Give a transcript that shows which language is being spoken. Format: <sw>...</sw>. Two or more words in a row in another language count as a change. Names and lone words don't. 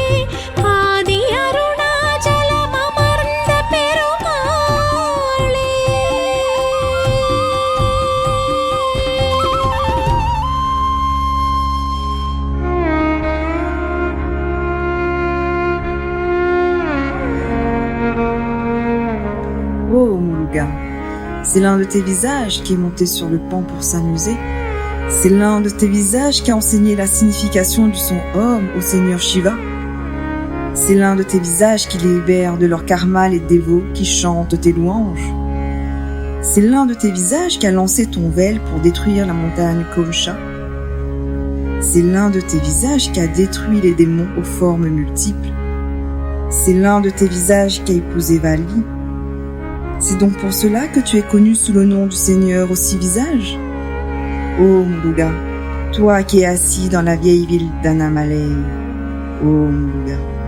<ta>ஆதி அருணாச்சலம் அமர்ந்த பெருமாளே.</ta> <fr>Oh Muluga, c'est l'un de tes visages qui est monté sur le pan pour s'amuser. C'est l'un de tes visages qui a enseigné la signification du son Om au Seigneur Shiva. C'est l'un de tes visages qui libère de leur karma les dévots qui chantent tes louanges. C'est l'un de tes visages qui a lancé ton vel pour détruire la montagne Kovcha. C'est l'un de tes visages qui a détruit les démons aux formes multiples. C'est l'un de tes visages qui a épousé Vali. C'est donc pour cela que tu es connu sous le nom du Seigneur aux 6 visages. Ô Muluga, toi qui es assis dans la vieille ville d'Anamalai. Ô Muluga.</fr>